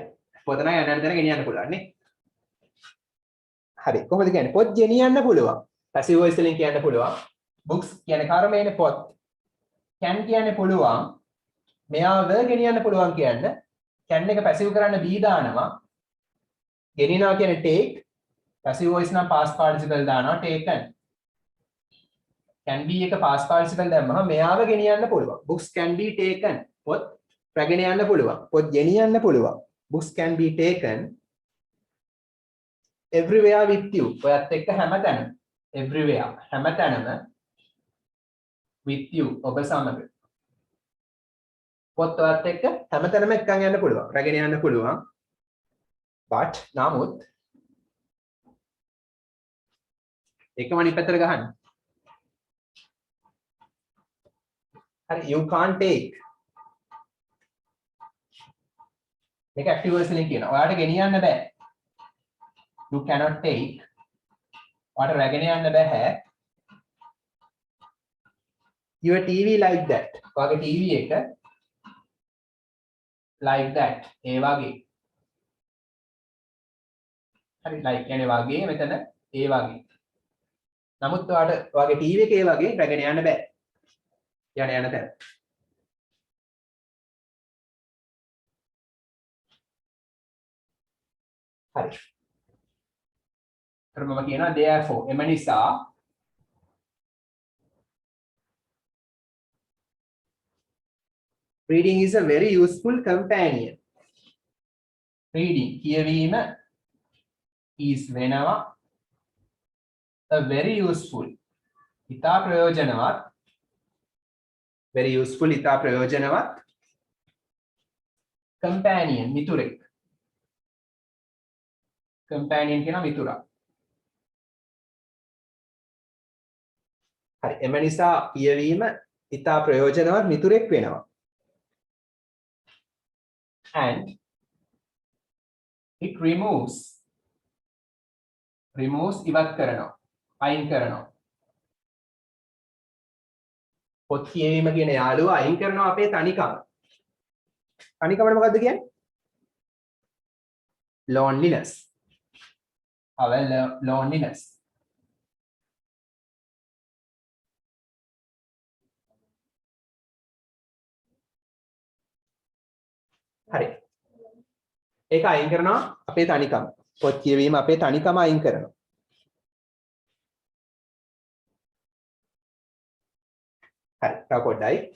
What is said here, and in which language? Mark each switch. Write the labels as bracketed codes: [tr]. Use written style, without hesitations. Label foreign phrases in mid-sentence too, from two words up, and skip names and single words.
[si] පොත නම් යන්න තැන ගෙනියන්න පුළුවන් නේ. හරි. කොහොමද කියන්නේ? පොත් ගෙනියන්න පුළුවන්. [en] passive voice [si] වලින් කියන්න පුළුවන්. books කියන්නේ කර්මයේනේ පොත්. can කියන්නේ පුළුවන්. මෙයාව ගෙනියන්න පුළුවන් කියන්න. can එක passive කරන්න be දානවා. ගෙනියනවා කියන්නේ take. [en] passive voice [si] නම් [en] past participle [si] දානවා taken. [en] can be [si] එක [en] past participle [si] දැම්මම මෙයාව ගෙනියන්න පුළුවන්. [en] books can be taken. [si] පොත් රැගෙන යන්න පුළුවන්. පොත් ගෙනියන්න පුළුවන්. [en] books can be taken everywhere with you. [si] ඔයත් එක්ක හැමතැනම. everywhere හැමතැනම [en] with you [si] ඔබ සමග. පොත් ඔයත් එක්ක හැමතැනම එක්කන් යන්න පුළුවන්. රැගෙන යන්න පුළුවන්. but නමුත් එකම නිපැතට ගහන්න. හරි, [en] you can't take. [si] මේක [en] active voice [si] වලින් කියනවා. ඔයාලට ගෙනියන්න බෑ. [en] You cannot take. [si] ඔයාලට රැගෙන යන්න බෑ. [en] Your TV like that. [si] ඔයාගේ TV එක [en] like that. [si] ඒ වගේ. හරි, like කියන්නේ වගේ, මෙතන ඒ වගේ. නමුත් ඔයාගේ TV එක ඒ වගේ රැගෙන යන්න බෑ. යන තැන. හරි. මම කියනවා [en] therefore [si] එම නිසා [en] reading is a very useful companion. [si] reading කියවීම is වෙනවා [en] a very useful [si] ඉතා ප්‍රයෝජනවත් [en] very useful [si] ඉතා ප්‍රයෝජනවත් companion මිතුරෙක් companion කියන මිතුරා. හරි එම නිසා කියවීම ඉතා ප්‍රයෝජනවත් මිතුරෙක් වෙනවා. [en] And it removes [si] ඉවත් කරනවා අයින් කරනවා. පොත් කියවීම කියන යාළුවා අයින් කරනවා අපේ තනිකම. තනිකමට මොකද්ද කියන්නේ? [en] loneliness. our loneliness. [si] හරි. ඒක අයින් කරනවා අපේ තනිකම. පොත් කියවීම අපේ තනිකම අයින් කරනවා. හරි. තව පොඩ්ඩයි.